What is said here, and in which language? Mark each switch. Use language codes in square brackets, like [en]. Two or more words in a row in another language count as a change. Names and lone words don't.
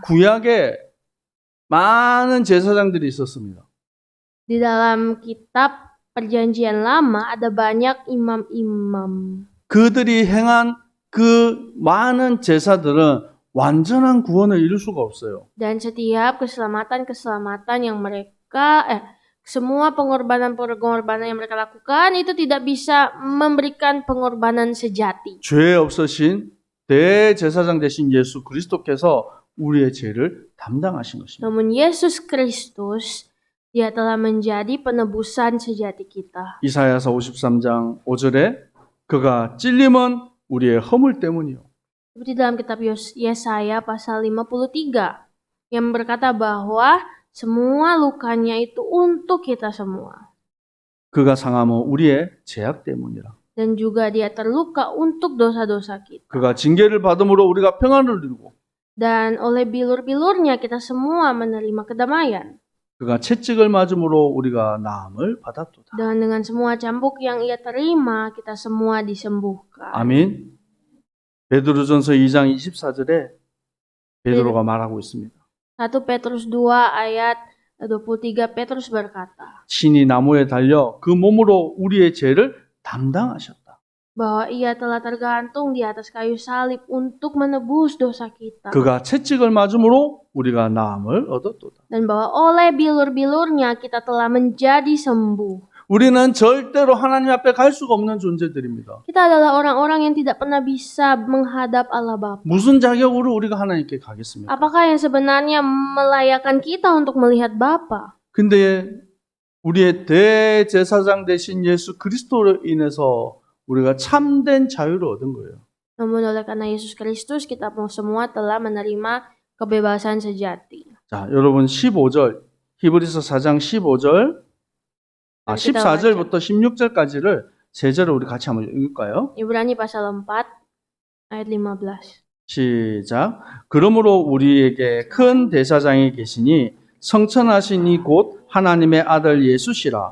[ko] 구약에 많은 제사장들이 있었습니다. [id] Di dalam kitab Perjanjian Lama ada banyak imam-imam. [ko] 그들이 행한 그 많은 제사들은 완전한 구원을 이룰 수가 없어요. [id] Dan setiap keselamatan yang semua pengorbanan yang mereka lakukan itu tidak bisa memberikan pengorbanan sejati. [ko] 죄 없으신 대제사장 되신 예수 그리스도께서 우리의 죄를 담당하신 것입니다. [id] Namun Yesus Kristus, Dia telah menjadi penebusan sejati kita. [ko] 이사야서 53장 5절에 그가 찔림은 우리의 허물 때문이요. [id] Seperti dalam kitab Yesaya pasal 53 yang berkata bahwa semua lukanya itu untuk kita semua. [ko] 그가 상함은 우리의 죄악 때문이라. [id] Dan juga Dia terluka untuk dosa-dosa kita. [ko] 그가 징계를 받음으로 우리가 평안을 누리고 [id] Dan oleh bilur-bilurnya kita semua menerima kedamaian. [ko] 그가 채찍을 맞음으로 우리가 나음을 받았도다. [id] Dan dengan semua cambuk yang Ia terima, kita semua disembuhkan. [ko] 아멘. 베드로전서 2장 24절에 베드로가 말하고 있습니다. [id] 1 Petrus 2 ayat 23 Petrus berkata, [ko] 친히 나무에 달려 그 몸으로 우리의 죄를 담당하셨다. [id] bahwa ia telah tergantung di atas kayu salib untuk menebus dosa kita. [ko] 그가 채찍을 맞음으로 우리가 나음을 얻었도다. [id] Dan bahwa oleh bilur-bilurnya kita telah menjadi sembuh. [ko] 우리는 절대로 하나님 앞에 갈 수가 없는 존재들입니다. [id] Kita adalah orang-orang yang tidak pernah bisa menghadap Allah Bapa. [ko] 무슨 자격으로 우리가 하나님께 가겠습니까? [id] Apakah yang sebenarnya melayakkan kita untuk melihat Bapa? [ko] 근데 우리의 대제사장 되신 예수 그리스도로 인해서 우리가 참된 자유를 얻은 거예요. [id] Namun oleh karena Yesus Kristus kita semua telah menerima kebebasan sejati. [ko] 자, 여러분 15절 히브리서 4장 15절 14절부터 16절까지를 제자로 우리 같이 한번 읽을까요? [id] Ibrani pasal 4 ayat 15. [ko] 시작. 그러므로 우리에게 큰 대사장이 계시니 성천하신 이 곧 하나님의 아들 예수시라.